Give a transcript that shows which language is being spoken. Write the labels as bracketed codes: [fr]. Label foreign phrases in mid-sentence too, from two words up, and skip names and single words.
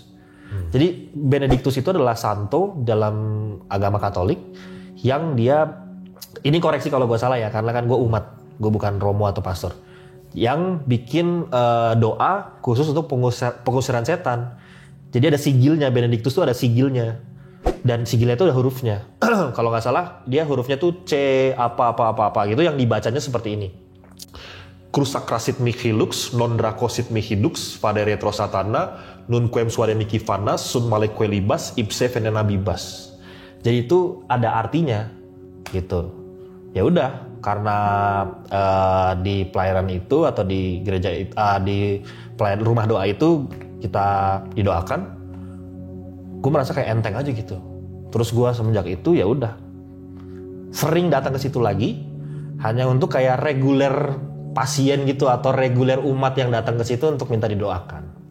[id] Jadi Benedictus itu adalah santo dalam agama Katolik yang dia, ini koreksi kalau gue salah ya, karena kan gue umat, gue bukan romo atau pastor, yang bikin doa khusus untuk pengusiran setan. Jadi ada sigilnya, Benedictus itu ada sigilnya, dan sigilnya itu ada hurufnya. Kalau nggak salah dia hurufnya tuh C apa gitu, yang dibacanya seperti ini. [la] Crucacrasit mihi lux, non dracosit mihi dux, fade retro satana, nun quem suade mihi vanas, sun maleque libas, ipse venena bibas. [id] Jadi itu ada artinya gitu. Ya udah, karena di pelayanan itu atau di gereja di pelayanan rumah doa itu kita didoakan, gue merasa kayak enteng aja gitu. Terus gue semenjak itu ya udah sering datang ke situ lagi, hanya untuk kayak reguler pasien gitu atau reguler umat yang datang ke situ untuk minta didoakan.